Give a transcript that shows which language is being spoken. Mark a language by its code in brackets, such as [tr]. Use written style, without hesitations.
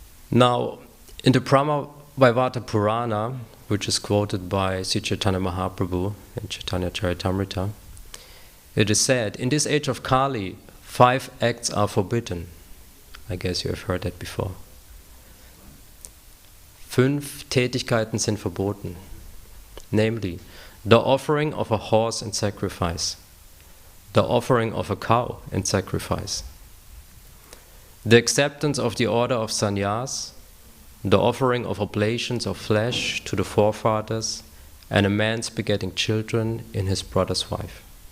[en] Now, in the Brahma-Vaivata Purana, which is quoted by Sri Chaitanya Mahaprabhu in Chaitanya Charitamrita, it is said, in this age of Kali, 5 acts are forbidden. I guess you have heard that before. [de] 5 Tätigkeiten sind verboten. [en] Namely, the offering of a horse in sacrifice, the offering of a cow in sacrifice, the acceptance of the order of sannyas, the offering of oblations of flesh to the forefathers, and a man's begetting children in his brother's wife.